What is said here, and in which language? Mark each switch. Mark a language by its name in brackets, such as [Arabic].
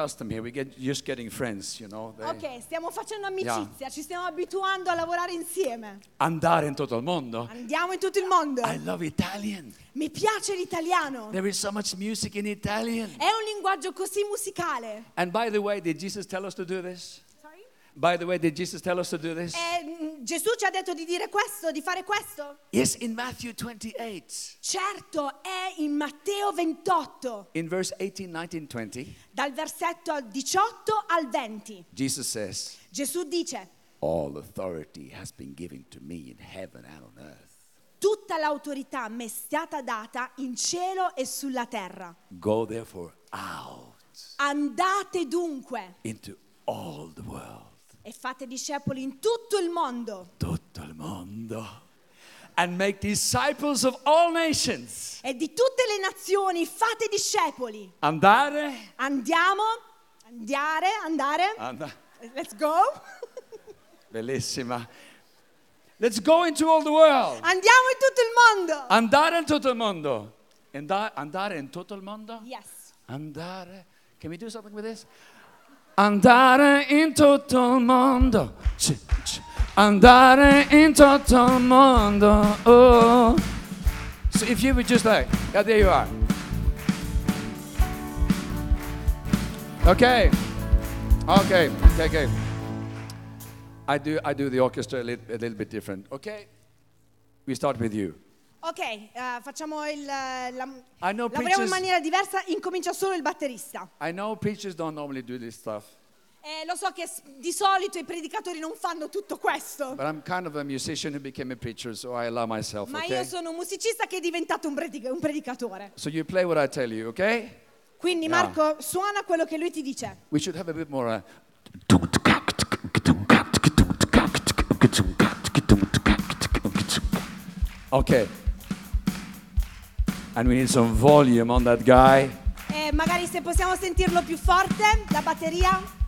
[English] We're just getting friends, you know. [Italian] Okay, stiamo facendo amicizia, yeah. Ci stiamo abituando a lavorare insieme. Andare in tutto il mondo. Andiamo in tutto il mondo. [English] I love Italian. [Italian] Mi piace l'italiano. [English] There is so much music in Italian. [Italian] È un linguaggio così musicale. [English] And by the way, did Jesus tell us to do this? By the way, did Jesus tell us to do this? [Italian] Gesù ci ha detto di dire questo, di fare questo. [English] Yes, in Matthew 28. [Italian] Certo, è in Matteo 28. [English] In verse 18, 19, 20. [Italian] Dal versetto 18 al 20. [English] Jesus says. [Italian] Gesù dice. [English] All authority has been given to me in heaven and on earth. [Italian] Tutta l'autorità mi è stata data in cielo e sulla terra. [English] Go therefore out. [Italian] Andate dunque. [English] Into all the world. [Italian] E fate discepoli in tutto il mondo. Tutto il mondo. [English] And make disciples of all nations. [Italian] E di tutte le nazioni fate discepoli. Andare. Andiamo. Andare. Andare. [English] Let's go. [Italian] Bellissima. [English] Let's go into all the world. [Italian] Andiamo in tutto il mondo. Andare in tutto il mondo. Andare in tutto il mondo. [English] Yes. [Italian] Andare. [English] Can we do something with this? [Italian] Andare in tutto il mondo. Andare in tutto il mondo. Oh. [English] So if you would just like, yeah, there you are. Okay. Okay. Okay. Okay. I do the orchestra a little bit different. Okay. We start with you. [Italian] Okay. Facciamo il. Lavoriamo in maniera diversa. Incomincia solo il batterista. [English] I know preachers don't normally do this stuff. [Italian] Lo so che di solito i predicatori non fanno tutto questo. [English] But I'm kind of a musician who became a preacher, so I allow myself. [Italian] Ma io sono un musicista che è diventato un predicatore. [English] So you play what I tell you, okay? [Italian] Quindi Marco, yeah, suona quello che lui ti dice. [English] We should have a bit more. Okay. And we need some volume on that guy. [Italian] Magari se possiamo sentirlo più forte, la batteria.